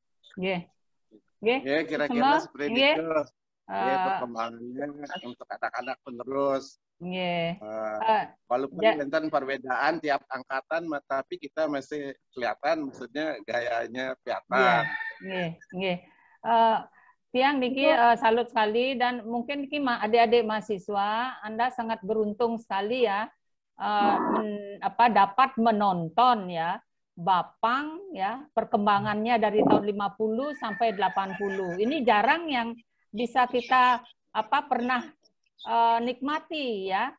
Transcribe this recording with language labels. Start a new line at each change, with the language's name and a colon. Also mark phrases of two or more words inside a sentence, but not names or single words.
Balinese: Nggih. Nggih.
Indonesian: Ya, kira-kira Semua? seperti
Balinese: Nggih.
Indonesian: itu. Ya, perkembangannya untuk anak-anak penerus.
Balinese: Nggih.
Indonesian: Walaupun enten perbedaan tiap angkatan, tapi kita masih kelihatan, maksudnya gayanya kelihatan.
Balinese: Nggih, nggih.
Indonesian: Tiang niki salut sekali, dan mungkin niki adik-adik mahasiswa Anda sangat beruntung sekali ya, dapat menonton ya Bapang ya perkembangannya dari tahun 50 sampai 80. Ini jarang yang bisa kita pernah nikmati ya.